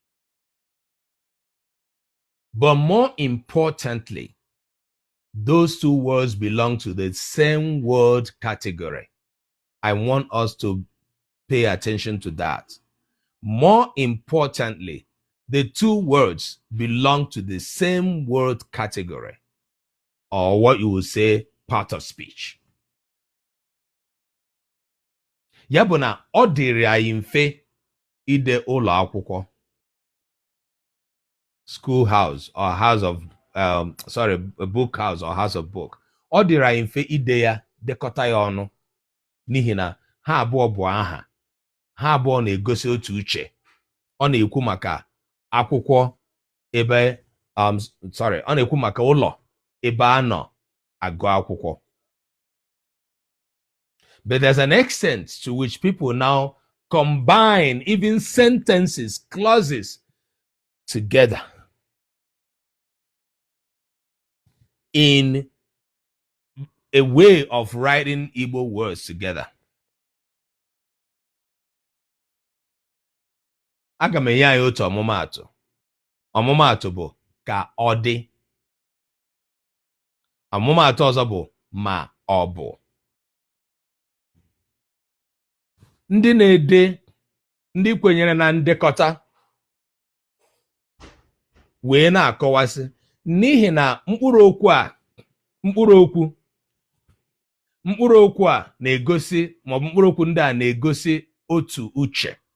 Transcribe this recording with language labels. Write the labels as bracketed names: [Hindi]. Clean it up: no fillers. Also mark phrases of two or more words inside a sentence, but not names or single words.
[English] But more importantly, those two words belong to the same word category. I want us to pay attention to that. More importantly, the two words belong to the same word category, or what you would say, part of speech. [Igbo] Ya bụ na ọ dịrị anyị mfe ide ụlọ akwụkwọ, [English] school house or house of a book house or house of book. [Igbo] Ọ dịrị anyị mfe ide ya, dekọta ya ọnụ, n'ihi na ha abụọ bụ aha, ha abụọ na-egosi otu uche. Ọ na-ekwu maka akwụkwọ ebe ọ na-ekwu maka ụlọ ebe a nọ agụ akwụkwọ. [English] But there's an extent to which people now combine even sentences, clauses together in a way of writing Igbo words together. [Igbo] Aga m enye anyị otu ọmụmaatụ. Ọmụmaatụ bụ ka ọ dị. Ọmụmaatụ ọzọ bụ ma ọ bụ. Ndị na-ede, ndị kwenyere na ndekọta wee na-akọwasị n'ihi na mkpụrụ okwu a na-egosi, maọbụ mkpụrụ okwu ndị a na-egosi otu uche.